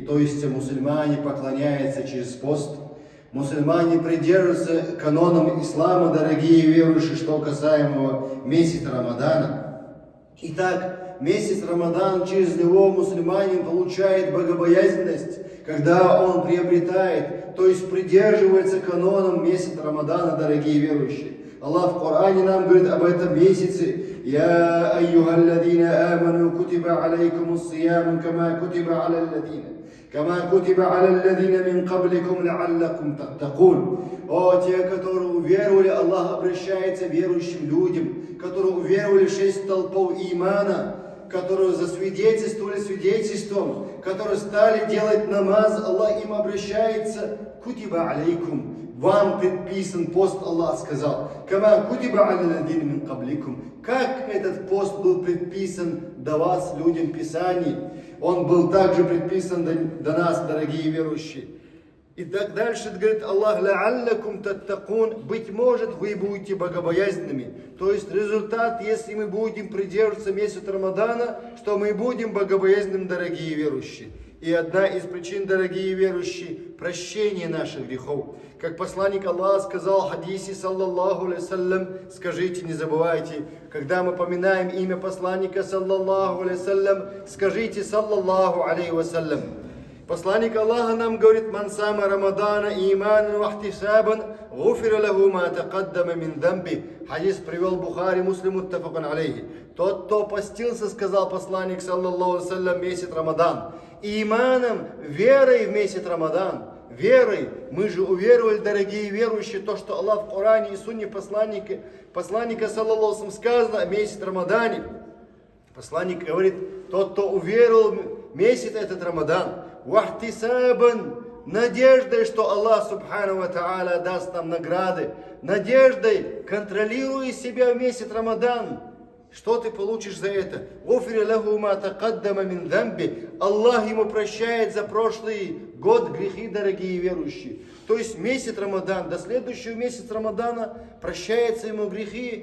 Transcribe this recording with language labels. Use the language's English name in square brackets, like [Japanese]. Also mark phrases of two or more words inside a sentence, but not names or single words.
[Russian] То есть мусульмане поклоняются через пост. Мусульмане придерживаются канонам ислама, дорогие верующие, что касаемо месяца Рамадана. Итак, месяц Рамадан, через него мусульманин получает богобоязненность, когда он приобретает, то есть придерживается канонам месяца Рамадана, дорогие верующие. Аллах в Коране нам говорит об этом месяце. [Arabic] يا أيها الذين آمنوا كتب عليكم الصيام كما كتب على الذين من قبلكم لعلكم تتقون. [Russian] О, те, которые уверовали, Аллах обращается к верующим людям, которые уверовали в 6 столпов имана, которые засвидетельствовали свидетельством, которые стали делать намаз. Аллах им обращается: [Arabic] كتب عليكم, [Russian] вам предписан пост, Аллах сказал. [Arabic] كما كتب الذين من قبلكم, [Russian] как этот пост был предписан до вас, людям Писаний, он был также предписан до нас, дорогие верующие. И так дальше говорит Аллах: [Arabic] لعلكم تتقون, [Russian] быть может, вы будете богобоязненными. То есть результат, если мы будем придерживаться месяца Рамадана, что мы будем богобоязненными, дорогие верующие. И одна из причин, дорогие верующие, прощение наших грехов. Как посланник Аллаха сказал в хадисе, [Arabic] صلى الله عليه وسلم, [Russian] скажите, не забывайте, когда мы поминаем имя посланника, [Arabic] صلى الله عليه وسلم, скажите, صلى الله عليه وسلم. [Russian] Посланник Аллаха нам говорит: [Arabic] من صام رمضان إيمانا واحتسابا غفر له ما تقدم من ذنبه. [Russian] Хадис привел Бухари, Муслим, [Arabic] متفق عليه. [Russian] Тот, кто постился, сказал посланник, [Arabic] صلى الله عليه وسلم, [Russian] месяц Рамадан, иманом, верой в месяц Рамадан. Верой, мы же уверовали, дорогие верующие, то, что Аллах в Коране и Сунне посланника, [Arabic] صلى الله عليه وسلم, [Russian] сказано о месяце Рамадане. Посланник говорит: тот, кто уверовал в месяц этот Рамадан, вахтисабан, надеждой, что Аллах [Arabic] سبحانه وتعالى [Russian] даст нам награды, надеждой, контролируя себя в месяц Рамадан. Что ты получишь за это? Аллах ему прощает за прошлый год грехи, дорогие верующие. То есть месяц Рамадан, до следующего месяца Рамадана прощаются ему грехи.